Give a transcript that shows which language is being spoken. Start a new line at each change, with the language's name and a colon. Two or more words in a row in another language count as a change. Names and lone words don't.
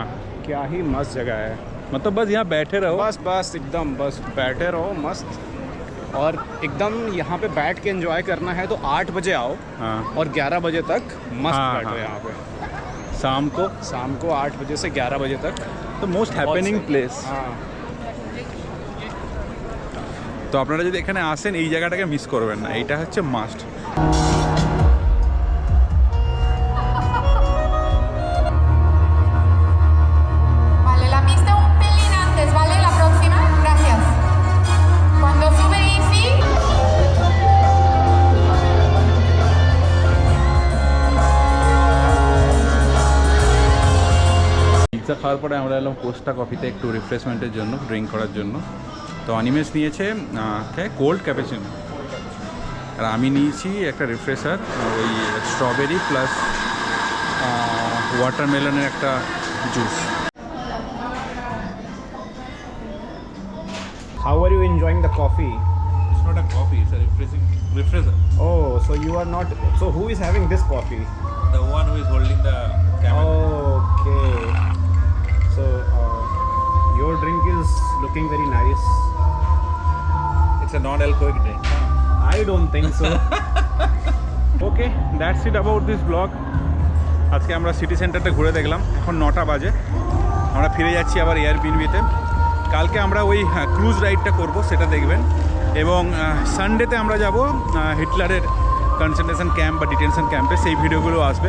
Hindi: क्या ही मस्त जगह है। मतलब बस यहाँ बैठे रहो, बस एकदम बस बैठे रहो, मस्त और एकदम यहाँ पे बैठ के एंजॉय करना है तो 8 बजे आओ हाँ और 11 बजे तक मस्त हाँ, बैठो हाँ। यहाँ पे। शाम को 8 बजे से 11 बजे तक
Bangla: তো
English: most happening place.
Hindi: हाँ।
Bangla: তো আপনারা যদি এখানে আসেন এই জায়গাটাকে মিস করবেন না, এইটা হচ্ছে মাস্ট।
Spanish: Vale, la pista un pelín antes, ¿vale? La próxima, gracias. Cuando sube Easy,
Bangla: পিৎজা খাওয়ার পরে আমরা এলাম কোস্টা কফিতে একটু রিফ্রেশমেন্টের জন্য, ড্রিঙ্ক করার জন্য। তো অনিমেষ নিয়েছে
English: cold cappuccino,
Bangla: আর আমি নিয়েছি একটা রিফ্রেশার, ওই
English: strawberry plus watermelon
Bangla: একটা জুস।
English: How are you enjoying the coffee? It's not a coffee, it's a refresher. Oh, so you are not. So who is having this coffee? The one who is holding the Okay. So your drink is looking very nice. It's a non-alcoholic drink. I don't think so. okay, that's it about this blog.
Bangla: আজকে আমরা সিটি সেন্টারটা ঘুরে দেখলাম, এখন 9টা বাজে। আমরা ফিরে যাচ্ছি আবার এয়ারবিএনবিতে। কালকে আমরা ওই
English: cruise ride
Bangla: করব, সেটা দেখবেন। এবং সানডেতে আমরা যাব হিটলারের
English: concentration camp
Bangla: বা
English: detention camp,
Bangla: সেই ভিডিওগুলো আসবে।